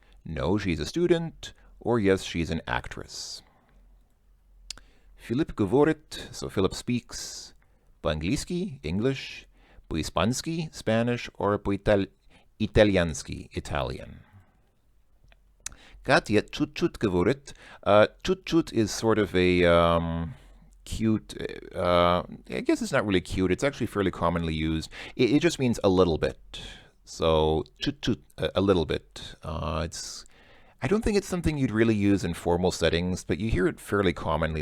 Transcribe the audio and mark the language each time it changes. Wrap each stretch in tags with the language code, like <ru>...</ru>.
<en>No, she's a student. Or yes, she's an actress. Philip</en> <ru>говорит,</ru> <en>so Philip speaks</en> <ru>по-английски,</ru> <en>English,</en> <ru>по-испански,</ru> <en>Spanish, or</en> <ru>по-итальянски,</ru> <en>Italian.</en> <ru>Katya чуть-чуть говорит.</ru> <en>Чуть-чуть is sort of a cute, I guess it's not really cute, it's actually fairly commonly used. It just means a little bit. So, chut-chut, a little bit. I don't think it's something you'd really use in formal settings, but you hear it fairly commonly.</en>